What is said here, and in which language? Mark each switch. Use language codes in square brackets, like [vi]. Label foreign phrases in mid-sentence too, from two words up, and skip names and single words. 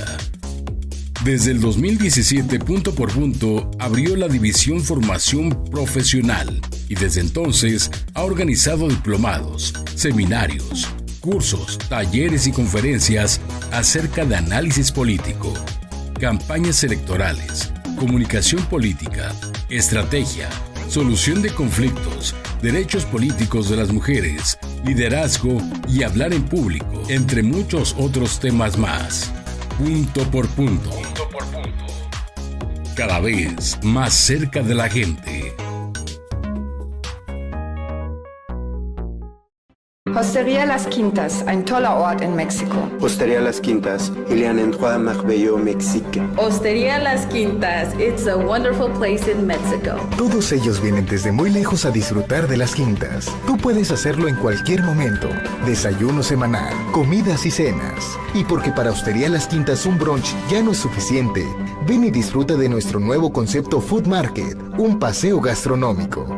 [es] Desde el 2017, Punto por Punto abrió la división Formación Profesional y desde entonces ha organizado diplomados, seminarios, cursos, talleres y conferencias acerca de análisis político, campañas electorales, comunicación política, estrategia, solución de conflictos, derechos políticos de las mujeres, liderazgo y hablar en público, entre muchos otros temas más. Punto por punto. Cada vez más cerca de la gente. Hostería Las Quintas, [de] ein toller Ort in Mexiko. [es] Hostería Las Quintas, [fr] il y a un endroit merveilleux au Mexique. [es] Hostería Las Quintas, [en] it's a wonderful place in Mexico. [es] Todos ellos vienen desde muy lejos a disfrutar de Las Quintas. Tú puedes hacerlo en cualquier momento. Desayuno semanal, comidas y cenas. Y porque para Hostería Las Quintas un brunch ya no es suficiente, ven y disfruta de nuestro nuevo concepto Food Market, un paseo gastronómico.